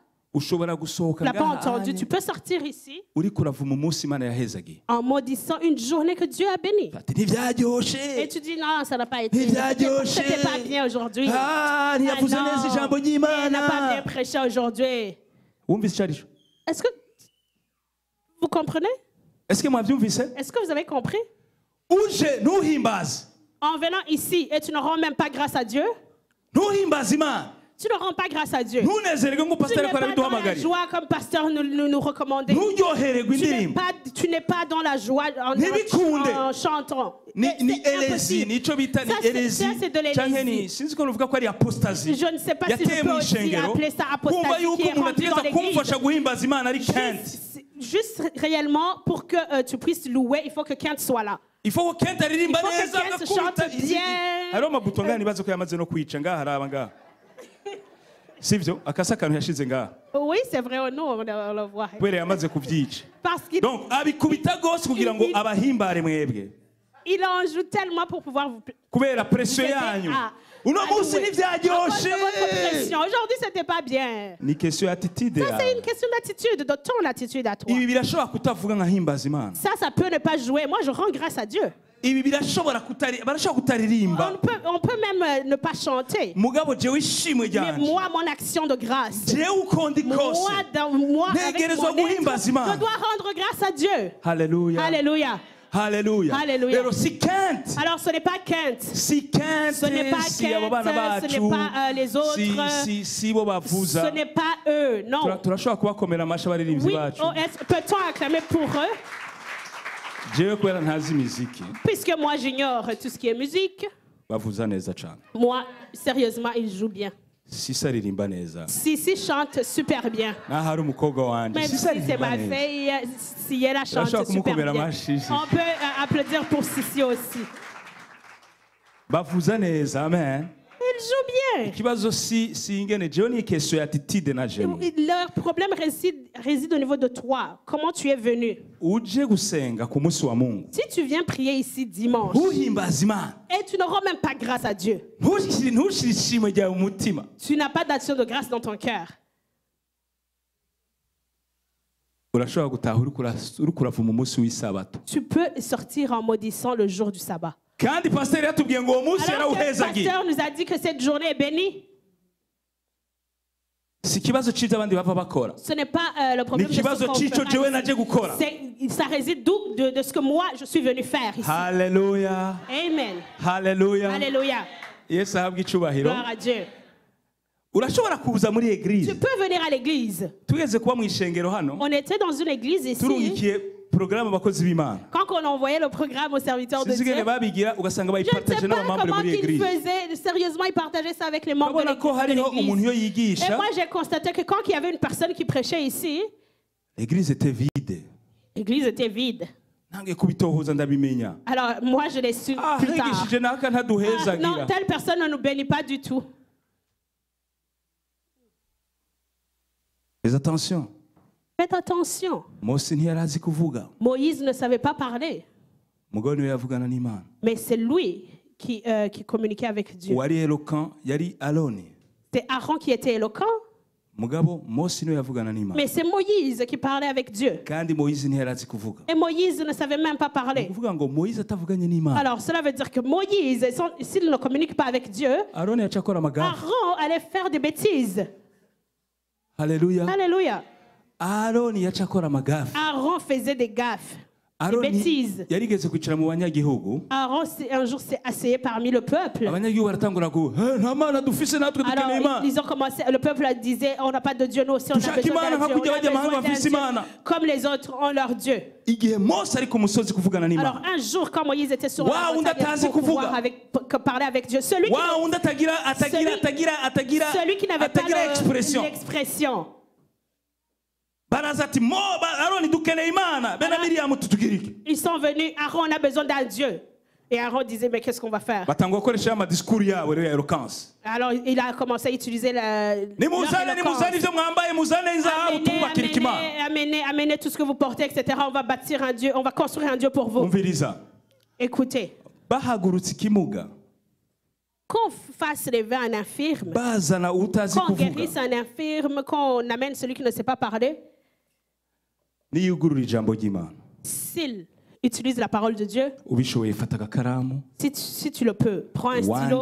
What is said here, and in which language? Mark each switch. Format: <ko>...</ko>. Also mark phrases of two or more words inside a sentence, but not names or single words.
<rn>Ushobora Tu gusohoka</rn> <fr>ne l'as pas</fr> <rn>ngaha</rn> <fr>entendu.</fr> <rn>anye,</rn> <fr>Tu peux sortir ici</fr> <rn>uriko uravuma umunsi Imana yahezagiye.</rn> <fr>en maudissant une journée que Dieu a bénie.</fr> <rn>Ati ntibyaryoshe.</rn> <fr>Et tu dis non, ça n'a pas été.</fr> <rn>Ntibyaryoshe.</rn> <fr>C'était pas bien aujourd'hui.</fr> <rn>Ah, ntiyavuze Ah, neza</rn> <fr>non.</fr> <rn>ijambo</rn> <fr>Il n'a pas</fr> <rn>ry'Imana.</rn> <fr>bien prêché aujourd'hui.</fr> <rn>Wumvise icyo aricyo?</rn> <fr>Est-ce que vous comprenez? Est-ce que mwabyumvise? Est-ce que vous avez compris?</fr> <rn>Uje ntuhimbaze.</rn> <fr>En venant ici et tu ne rends même pas grâce à Dieu,</fr> <rn>Ntuhimbaze Imana.</rn> <fr>tu ne rends pas grâce à Dieu.</fr> <rn>Ntunezerwe ngo</rn> <fr>Tu</fr> <rn>pastor</rn> <fr>n'es</fr> <rn>ariko</rn> <fr>pas dans la</fr> <rn>arabiduhamagarira.</rn> <fr>joie comme pasteur nous recommandait.</fr> <rn>Nturyohererwe indirimbo.</rn> <fr>Tu n'es pas dans la joie</fr> <rn>Ntibikunde.</rn> <fr>en chantant.</fr> <rn>Ni</rn> <fr>C'est</fr> <rn>elezi,</rn> <fr>impossible.</fr> <rn>nico bita ni</rn> <fr>Ça, c'est-</fr> <rn>elezi.</rn> <fr>ça, c'est de l'hérésie.</fr> <rn>Canke ni sinzi ko nuvuga ko ari apostasy.</rn> <fr>Je ne sais pas si je</fr> <rn>Yateye</rn> <fr>peux</fr> <rn>mu</rn> <fr>aussi</fr> <rn>ishengero.</rn> <fr>appeler ça</fr> <rn>Kumva</rn> <fr>apostasie</fr> <rn>yuko</rn> <fr>qui est</fr> <rn>umuntu</rn> <fr>rentré dans</fr> <rn>ategereza</rn> <fr>l'église.</fr> <rn>kumfasha guhimbaza Imana ari Kent.</rn> <fr>Juste réellement, pour que tu puisses louer, il faut que Kent soit là. Il faut que Kent aririmba Il faut que</fr> <rn>neza</rn> <fr>Kent chante</fr> <rn>agakubita</rn> <fr>bien.</fr> <rn>hariho amabuto ngaha nibaza ko yamaze no kwica ngaha haraba ngaha. sivyo akasa akantu yashize ngaha</rn> <fr>Oui, c'est vrai, nous, on le voit.</fr> <rn>kubera yamaze kubyica</rn> <fr>Parce qu'il</fr> <rn>donc abikubita gose kugira ngo abahimbare mwebwe</rn> <fr>il en joue tellement pour pouvoir vous</fr> <rn>kubera pression yanyu uno munsi</rn> <fr>louer. À cause</fr> <rn>ntivyaryoshe</rn> <fr>de votre pression. Aujourd'hui, c'était pas bien.</fr> <rn>ni question y'attitude</rn> <fr>Ça, c'est</fr> <rn>yawe</rn> <fr>une question d'attitude, de ton attitude à toi.</fr> <rn>ibi birashobora kutavuga nka himbaza imana</rn> <fr>Ça peut ne pas jouer. Moi, je rends grâce à Dieu.</fr> <rn>ibi birashobora barashobora kutaririmba</rn> <fr>On peut même ne pas chanter.</fr> <rn>mugabo jewe ishimwe</rn> <fr>Mais</fr> <rn>ryanje</rn> <fr>moi, mon action de grâce.</fr> <rn>jewe uko ndi kose</rn> <fr>Moi, avec</fr> <rn>ntegerezwa</rn> <fr>mon être,</fr> <rn>guhimbaza imana</rn> <fr>je dois rendre grâce à Dieu.</fr> <rn>haleluya</rn> <fr>Alléluia.</fr> <rn>haleluya</rn> <fr>Haleluya.</fr> <rn>rero si quinte</rn> <fr>Alors, ce n'est pas quinte.</fr> <rn>si quinte</rn> <fr>Ce n'est pas</fr> <rn>si abo bana</rn> <fr>quinte, ce n'est</fr> <rn>bacu</rn> <fr>pas les autres.</fr> <rn>si bo bavuza</rn> <fr>Ce n'est pas eux, non.</fr> <rn>turashobora kubakomera amashyi abaririmbyi</rn> <fr>Oui,</fr> <rn>bacu</rn> <fr>peut-on acclamer pour eux?</fr> <rn>jewe kubera ntazi imiziki</rn> <fr>Puisque moi, j'ignore tout ce qui est musique.</fr> <rn>bavuza neza cyane</rn> <fr>Moi, sérieusement, ils jouent bien.</fr> <rn>sisi aririmba neza</rn> <fr>Sissi chante super bien.</fr> <rn>naho ari umukobwa wanje</rn> <fr>Même</fr> <rn>sisi</rn> <fr>si c'est</fr> <rn>aririmba</rn> <fr>ma</fr> <rn>neza</rn> <fr>fille, si elle chante</fr> <rn>Turashobora</rn> <fr>super</fr> <rn>kumukomera</rn> <fr>bien.</fr> <rn>amashyi.</rn> <fr>On peut applaudir pour Sissi aussi.</fr> <rn>bavuza neza amen</rn> <fr>Ils jouent bien.</fr> <rn>ikibazo si ingene jewe ni question ya attitude na jewe</rn> <fr>Leur problème réside au niveau de toi. Comment tu es venu?</fr> <rn>uje gusenga ku munsi wa mungu</rn> <fr>Si tu viens prier ici dimanche</fr> <rn>ntuhimbaza imana</rn> <fr>et tu ne rends même pas grâce à Dieu,</fr> <rn>ntushire ishimwe ryawe mu mutima</rn> <fr>tu n'as pas d'action de grâce dans ton cœur.</fr> <rn>urashobora gutaha uri kuravuma umunsi w'isabato</rn> <fr>Tu peux sortir en maudissant le jour du sabbat.</fr> <rn>kandi pasiteri yatubwiye ngo uwo munsi</rn> <fr>Alors que le</fr> <rn>yarawuhezagiye</rn> <fr>pasteur nous a dit que cette journée est bénie.</fr> <rn>si ikibazo c'ivyo abandi bava bakora</rn> <fr>Ce n'est pas le</fr> <rn>ni</rn> <fr>problème de ce</fr> <rn>ikibazo</rn> <fr>qu'on</fr> <rn>c'ico</rn> <fr>fera</fr> <rn>jewe</rn> <fr>ici.</fr> <rn>naje gukora</rn> <fr>Ça réside d'où de ce que moi je suis venu faire ici.</fr> <rn>haleluya</rn> <fr>Amen.</fr> <rn>haleluya</rn> <fr>Alléluia.</fr> <rn>yesu ahabwa icubahiro</rn> <fr>Gloire à Dieu.</fr> <rn>urashobora kuza muri</rn> <fr>Tu</fr> <rn>eglise</rn> <fr>peux venir à l'église.</fr> <rn>tugeze kuba mu ishengero hano</rn> <fr>On était dans une église ici.</fr> <rn>turungikiye porogaramu abakozi b'imana</rn> <fr>Quand on envoyait le programme aux serviteurs de</fr> <rn>sinzi</rn> <fr>Dieu,</fr> <rn>ingene babigira ugasanga</rn> <fr>je ne</fr> <rn>bayipartaje</rn> <fr>sais pas</fr> <rn>n'abamambure</rn> <fr>comment</fr> <rn>muri</rn> <fr>ils</fr> <rn>eglise</rn> <fr>faisaient. Sérieusement, ils partageaient ça avec les membres</fr> <rn>urabona ko</rn> <fr>de</fr> <rn>hariho umuntu iyo</rn> <fr>l'église. Et</fr> <rn>yigisha</rn> <fr>moi, j'ai constaté que quand il y avait une personne qui prêchait ici, eglise était vide l'église était vide.</fr> <rn>ntangiye kubitohoza ndabimenya</rn> <fr>Alors, moi, je l'ai su plus tard.</fr> <rn>higishije naka</rn> <fr>Ah,</fr> <rn>ntaduhezagira</rn> <fr>non, telle personne ne nous bénit pas du tout. fais attention Faites attention.</fr> <rn>mose ntiyari azi kuvuga</rn> <fr>Moïse ne savait pas parler,</fr> <rn>umugabo niwe yavugana n'imana</rn> <fr>mais c'est lui qui communiquait avec Dieu.</fr> <rn>uwari eloquent yari aroni</rn> <fr>C'est Aaron qui était éloquent,</fr> <rn>mugabo mose niwe yavugana n'imana</rn> <fr>mais c'est Moïse qui parlait avec Dieu.</fr> <rn>kandi moyizi ntiyari azi kuvuga</rn> <fr>Et Moïse ne savait même pas</fr> <rn>ni</rn> <fr>parler.</fr> <rn>ukuvuga ngo moyizi atavuganye n'imana</rn> <fr>Alors, cela veut dire que Moïse, s'il ne communique pas avec Dieu,</fr> <rn>aroni yaca akora amagafu</rn> <fr>Aaron allait faire des bêtises.</fr> <rn>haleluya</rn> <fr>Alléluia.</fr> <rn>aroni yaca akora amagafu</rn> <fr>Aaron faisait des gaffes, des</fr> <rn>aroni</rn> <fr>bêtises.</fr> <rn>yarigeze kwicara mu banyagihugu</rn> <fr>Aaron, un jour, s'est asseyé parmi le peuple.</fr> <rn>abanyagihugu baratangura ku nta mana dufise natwe dukeneye</rn> <fr>Alors,</fr> <rn>imana</rn> <fr>ils ont commencé, le peuple disait, on n'a pas de Dieu, nous aussi, on a</fr> <rn>Tushaka</rn> <fr>besoin</fr> <rn>imana</rn> <fr>d'un</fr> <rn>nka</rn> <fr>Dieu. On</fr> <rn>kurya</rn> <fr>a</fr> <rn>bajya amahanga</rn> <fr>besoin d'un</fr> <rn>bafise</rn> <fr>Dieu,</fr> <rn>imana</rn> <fr>comme les autres ont leur Dieu.</fr> <rn>igihe mose ari ku musozi kuvugana</rn> <fr>Alors,</fr> <rn>n'imana</rn> <fr>un jour, quand Moïse était sur</fr> <rn>Wa</rn> <fr>la</fr> <rn>undi</rn> <fr>montagne</fr> <rn>atazi</rn> <fr>pour pouvoir</fr> <rn>kuvuga.</rn> <fr>parler avec Dieu, celui</fr> <rn>wa undi</rn> <fr>celui qui n'avait pas</fr> <rn>expression</rn> <fr>l'expression.</fr> <rn>baraza ati aroni dukeneye imana bena miriyamu tutugirike</rn> <fr>Ils sont venus, Aaron, on a besoin d'un Dieu. Et Aaron disait, mais qu'est-ce qu'on va faire?</fr> <rn>batangwa gukoresha amadisikuru yabo rero ya eloquence</rn> <fr>Alors, il a commencé à utiliser</fr> <rn>nimuzane ivyo mwambaye muzane inzahabu tubakira ikimana</rn> <fr>amenez tout ce que vous portez, etc. On va bâtir un Dieu, on va construire un Dieu pour vous.</fr> <rn>umviriza</rn> <fr>Écoutez,</fr> <rn>bahagurutse ikimuga</rn> <fr>qu'on fasse lever un infirme,</fr> <rn>bazana utazi</rn> <fr>qu'on</fr> <rn>kuvuga</rn> <fr>guérisse un infirme, qu'on amène celui qui ne sait pas parler,</fr> <rn>niyugurura ijambo ry'imana</rn> <fr>s'il utilise la parole de Dieu,</fr> <rn>ubishoboye fata agakaramu</rn> <fr>si tu le peux, prends un stylo,</fr>